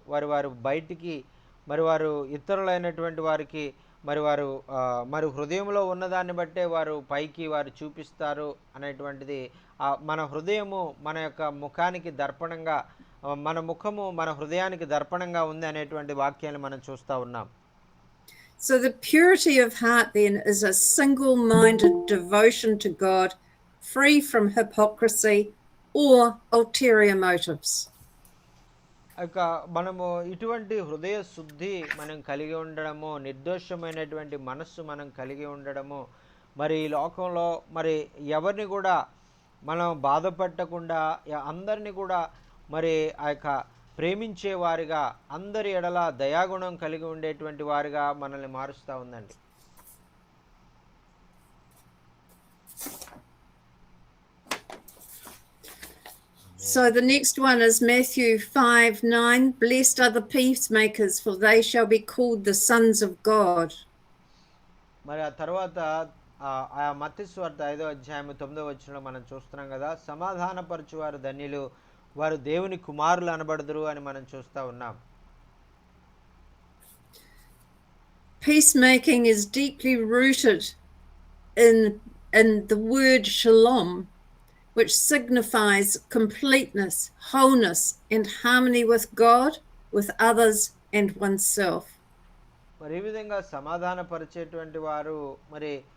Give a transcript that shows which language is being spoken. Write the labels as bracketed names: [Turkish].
[Telugu] వారు బయటికి వారు ఇతరులైనటువంటి వారికి మరి హృదయంలో ఉన్నదాన్ని బట్టే వారు పైకి వారు చూపిస్తారు అనేటువంటిది. మన హృదయము మన యొక్క ముఖానికి దర్పణంగా, మన ముఖము మన హృదయానికి దర్పణంగా ఉంది అనేటువంటి వాక్యాన్ని మనం చూస్తూ ఉన్నాం. [English] So the purity of heart then is a single-minded devotion to God, free from hypocrisy or ulterior motives. [Telugu] మనము ఇటువంటి హృదయ శుద్ధి మనం కలిగి ఉండడము, నిర్దోషమైనటువంటి మనస్సు మనం కలిగి ఉండడము, మరి ఈ లోకంలో మరి ఎవరిని కూడా మనం బాధపెట్టకుండా అందరినీ కూడా మరి ఆ యొక్క ప్రేమించే వారిగా, అందరి ఎడల దయాగుణం కలిగి ఉండేటువంటి వారిగా మనల్ని మారుస్తూ ఉందండి. [English] So the next one is Matthew 5:9. Blessed are the peacemakers, for they shall be called the sons of God. [Telugu] మరి ఆ తర్వాత ఆ మత్తయి సువార్త 5వ అధ్యాయం 9వ వచనంలో మనం చూస్తున్నాం కదా, సమాధానపరచువారు ధన్యులు, వారు దేవుని కుమారులు అనబడుదురు అని మనం చూస్తూ ఉన్నాం. [English] Peacemaking is deeply rooted in the word shalom, which signifies completeness, wholeness, and harmony with God, with others, and oneself. [Telugu] మరి ఈ విధంగా సమాధానపరిచేటువంటి వారు మరి